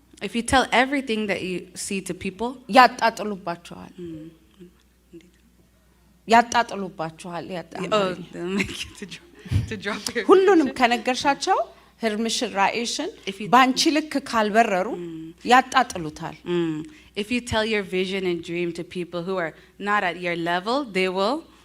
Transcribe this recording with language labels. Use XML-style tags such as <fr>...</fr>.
<en>If you tell everything that you see to people,</en> <am>ያጣጥሉባችኋል። ያጣጥሉባችኋል።</am> <en>they'll make you to drop your</en> <am>ሁሉንም ከነገርሻቸው ህልምሽን ራእይሽን ባንቺ ልክ ካልበረሩ ያጣጥሉታል።</am> <en>If you tell your vision and dream to people who are not at your level, they will</en>